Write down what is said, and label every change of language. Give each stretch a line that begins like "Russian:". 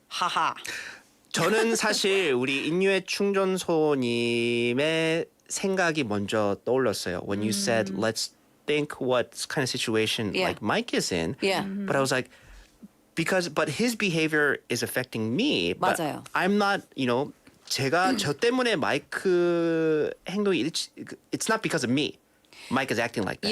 Korean: 하하. 저는 사실 우리 인류의 충전소님의 생각이 먼저 떠올랐어요.
English: When you said let's think what kind of situation like Mike is in. Yeah. But I was like, but his behavior is affecting me. But
Korean: 맞아요.
English: I'm not,
Korean: 제가 저 때문에 마이크 행동이
English: it's not because of me. Mike is acting like that.